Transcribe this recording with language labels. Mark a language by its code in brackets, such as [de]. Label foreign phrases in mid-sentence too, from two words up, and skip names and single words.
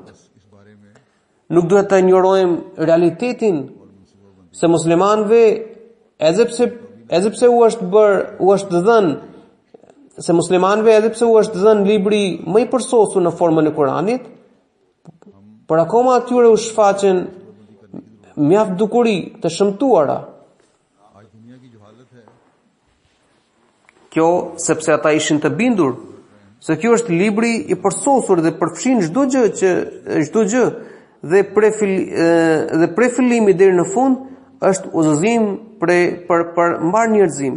[sq] Nuk duhet të injorojmë realitetin se muslimanëve edhe pse u është dhënë libri më i përsosur në formën e Kuranit, por akoma atyre u shfaqen mjaft dukuri të shëmtuara. [ur] آج دنیا کی جو حالت ہے [sq] Kjo sepse ata ishin të bindur se kjo është libri i përsosur dhe përfshin çdo gjë dhe prej fillimi deri në fund është udhëzim për mbar njerëzimin.